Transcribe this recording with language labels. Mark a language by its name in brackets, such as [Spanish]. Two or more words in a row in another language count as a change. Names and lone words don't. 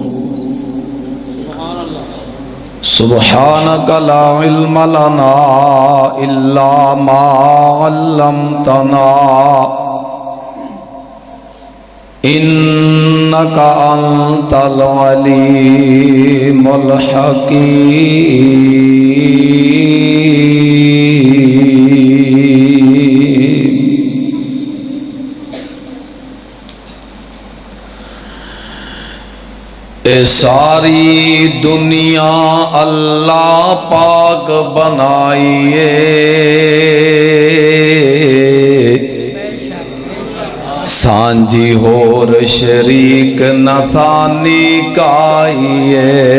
[Arabic] سبحانك لا علم لنا إلا ما علمتنا إنك أنت العليم الحكيم۔ [Punjabi] اے ساری دنیا اللہ پاک بنائیے، سانجی ہور شریک نثانی کائیے۔